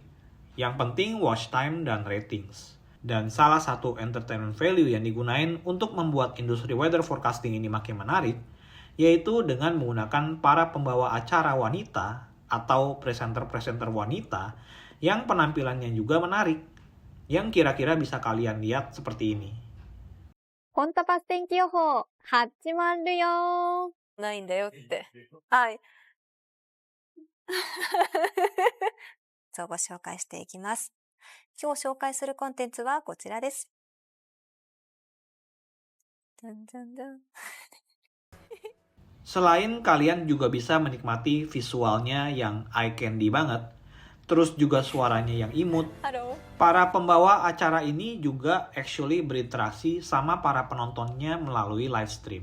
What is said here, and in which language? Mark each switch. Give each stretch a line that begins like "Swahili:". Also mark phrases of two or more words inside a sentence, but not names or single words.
Indonesian: Yang penting
English: watch time
Indonesian: dan ratings. Dan salah satu
English: entertainment value
Indonesian: yang digunain untuk membuat industri
English: weather forecasting
Indonesian: ini makin menarik, yaitu dengan menggunakan para pembawa acara wanita atau presenter-presenter wanita yang penampilannya juga menarik, yang kira-kira bisa kalian lihat seperti ini.
Japanese: コンタパス天気予報始まるよ。ないんだよって。はい。ご紹介していきます。今日紹介するコンテンツはこちらです。
Indonesian: Selain kalian juga bisa menikmati visualnya yang
English: eye candy
Indonesian: banget, terus juga suaranya yang imut, Halo. para pembawa acara ini juga actually berinteraksi sama para penontonnya melalui live stream.